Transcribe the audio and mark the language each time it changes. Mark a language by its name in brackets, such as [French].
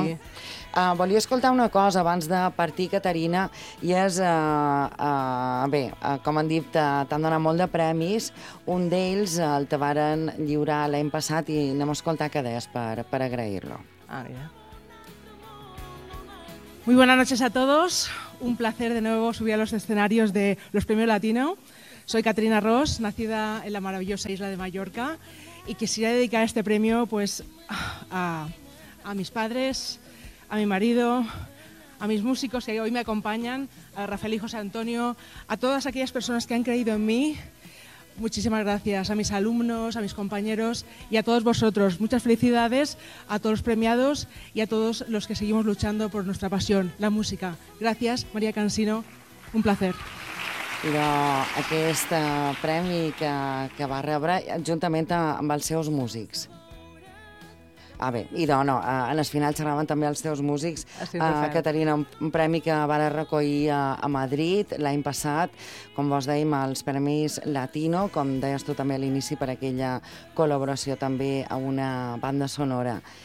[Catalan] Sí. Volia escoltar una cosa abans de partir, Caterina, i és, com han dit, t'han donat molt de premis. Un d'ells el te varen lliurar l'any passat i anem a escoltar què deies per agrair-lo. Ah, ja. [Spanish] Muy buenas noches a todos. Un placer de nuevo subir a los escenarios de los Premios Latino. Soy Caterina Ross, nacida en la maravillosa isla de Mallorca, y quisiera dedicar este premio, pues, a mis padres, a mi marido, a mis músicos que hoy me acompañan, a Rafael y José Antonio, a todas aquellas personas que han creído en mí. Muchísimas gracias a mis alumnos, a mis compañeros y a todos vosotros. Muchas felicidades a todos los premiados y a todos los que seguimos luchando por nuestra pasión, la música. Gracias, María Cansino. Un placer. [Catalan] Però aquest premi que va rebre juntament amb els seus músics. Ah, bé, idò, no, en el final xerraven també els teus músics. Caterina, un premi que va recollir a Madrid l'any passat, com vos dèiem, els Premis Latino, com deies tu també a l'inici, per aquella col·laboració també a una banda sonora.